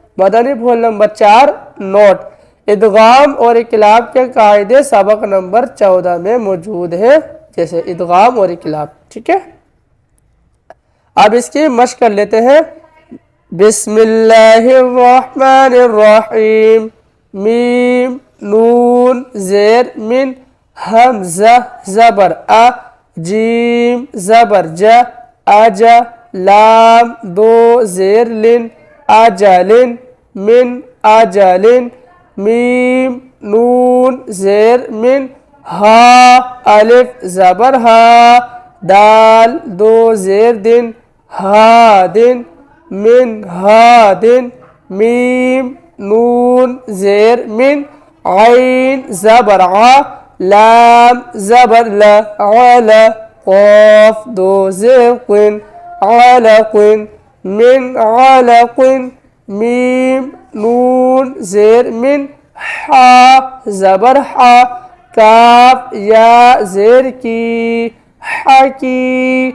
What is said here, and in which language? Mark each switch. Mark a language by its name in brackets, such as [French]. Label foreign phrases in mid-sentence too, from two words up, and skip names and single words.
[Urdu] مدنی پھول نمبر 4 نوٹ ادغام اور اقلاب کے قاعدے سبق نمبر 14 میں موجود ہیں، جیسے ادغام اور اقلاب. ٹھیک ہے، اب اس کی مشق کر لیتے ہیں. [Arabic] بسم اللہ الرحمن الرحیم. [Urdu] میم نون زیر من حمزہ زبر ا جیم زبر ج اج لام دو زیر لن اجلن من اجلن. میم نون زیر من ہا الف زبر ہا دال دو زیر دن ہا دن من ہا دن. میم نون زیر من عین زبر ع لام زبر لا علا قاف دو زیر قن علق من علق. میم نون زیر من حا زبر حا کاف یا زیر کی حکی.